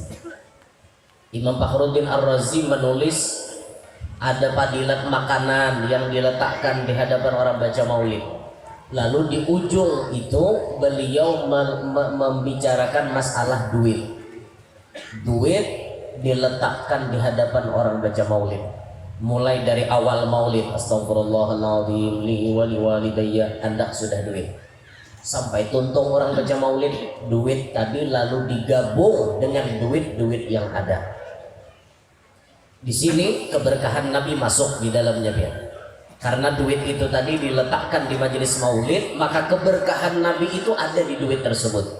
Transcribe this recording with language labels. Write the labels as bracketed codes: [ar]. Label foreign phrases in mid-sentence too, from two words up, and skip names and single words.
[id] Imam Fakhruddin Ar-Razi menulis ada fadilat makanan yang diletakkan di hadapan orang baca maulid. Lalu di ujung itu beliau membicarakan masalah duit. Duit diletakkan di hadapan orang baca maulid. Mulai dari awal maulid, [ar] أستغفر الله العظيم لي ولوالدي, [id] hendak sudah duit. Sampai tuntung orang baca maulid, duit tadi lalu digabung dengan duit-duit yang ada. Di sini keberkahan Nabi masuk di dalamnya, biar. Karena duit itu tadi diletakkan di majelis maulid, maka keberkahan Nabi itu ada di duit tersebut.